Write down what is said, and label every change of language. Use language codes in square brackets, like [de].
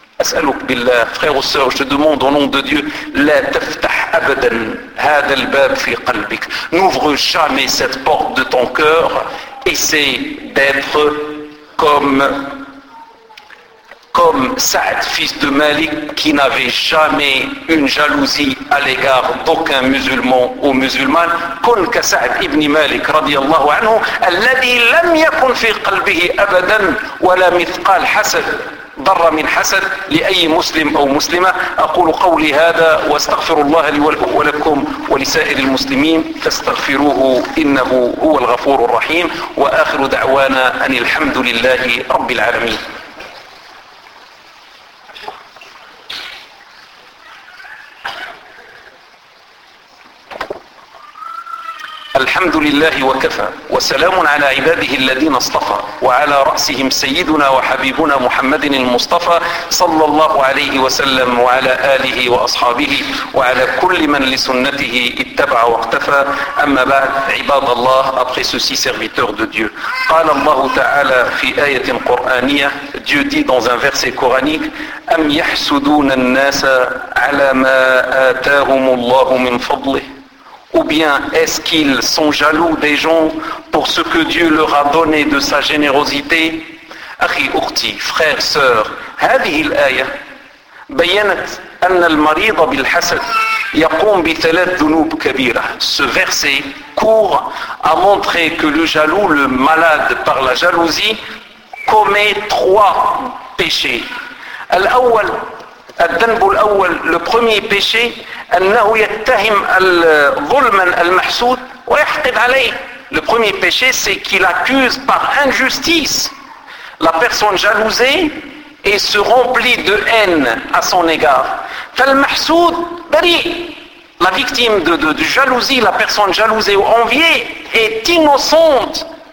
[ar] أسألك بالله [fr] frère ou sœur, je te demande au nom de Dieu, [ar] لا تفتح أبدا هذا الباب في قلبك. [fr] N'ouvre jamais cette porte de ton cœur. Essaie d'être comme Saad, fils de Malik, qui n'avait jamais une jalousie à l'égard d'aucun musulman ou musulmane. [ar] كن كسعد ابن مالك رضي الله عنه الذي لم يكن في قلبه أبدا ولا مثقال حسد ضر من حسد لأي مسلم أو مسلمة. أقول قولي هذا واستغفر الله لي ولكم ولسائر المسلمين, فاستغفروه إنه هو الغفور الرحيم, وآخر دعوانا أن الحمد لله رب العالمين. الحمد لله وكفى وسلام على عباده الذين اصطفى, وعلى رأسهم سيدنا وحبيبنا محمد المصطفى صلى الله عليه وسلم, وعلى آله وأصحابه, وعلى كل من لسنته اتبع واقتفى. أما بعد, عباد الله, [fr] après ceci serviteur de Dieu, [ar] قال الله تعالى في آية قرآنية, [fr] Dieu dit dans un verset coranique, [ar] أم يحسدون الناس على ما آتاهم الله من فضله. [fr] Ou bien est-ce qu'ils sont jaloux des gens pour ce que Dieu leur a donné de sa générosité? [ar] أخي أختي [fr] frère sœur, [ar] هذه الآية بينت أن المريض بالحسد يقوم بثلاث ذنوب كبيرة. [fr] Ce verset court a montré que le jaloux, le malade par la jalousie, commet trois péchés. [ar] الأول, الذنب الأول, [fr] le premier péché, [ar] أنه يتهم الظلم المحسود ويحقد عليه. [fr] Le premier péché, c'est qu'il accuse par injustice la personne jalousée et se remplit de haine à son égard. [ar] فالمحسود بريء. [fr] La victime de jalousie, la personne jalousée ou enviée, est innocente.